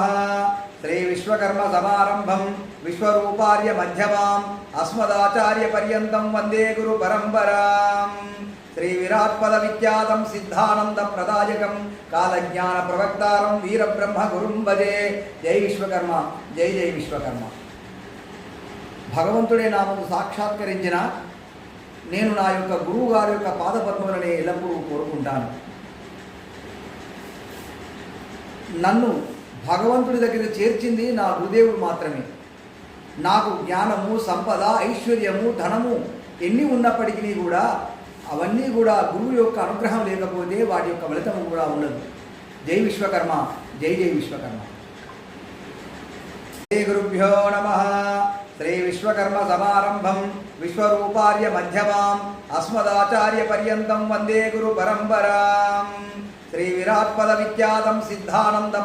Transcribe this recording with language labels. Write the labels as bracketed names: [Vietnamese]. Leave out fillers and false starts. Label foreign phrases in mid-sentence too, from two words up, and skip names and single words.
[Sanskrit] श्री विश्वकर्म समारंभं विश्वरूपार्य मध्यमाम् अस्मदाचार्य पर्यन्तं वंदे गुरु परंपराम्। श्री विराट्पद विख्यातं सिद्धानंद प्रदायकं कालज्ञान प्रवक्तारं वीरब्रह्म गुरुं भजे। जय विश्वकर्म, जय जय विश्वकर्म। [Telugu] భగవంతుడే నా ముందు సాక్షాత్కరించిన నేను నా యొక్క గురువు గారి యొక్క పాదపద్మములను ఎల్లప్పుడూ కోరుకుంటాను. నన్ను భగవంతుడి దగ్గర చేర్చింది నా గురుదేవుడు మాత్రమే. నాకు జ్ఞానము, సంపద, ఐశ్వర్యము, ధనము ఎన్ని ఉన్నప్పటికీ కూడా అవన్నీ కూడా గురువు యొక్క అనుగ్రహం లేకపోతే వాటి యొక్క ఫలితం కూడా ఉండదు. జై విశ్వకర్మ, జై జై విశ్వకర్మ. [Sanskrit] శ్రీ గురుభ్యో నమః. श्री विश्वकर्म समारंभं विश्वरूपार्य मध्यमाम् अस्मदाचार्य पर्यन्तं वंदे गुरु परंपराम्। श्री विराट्पद विख्यातं सिद्धानंद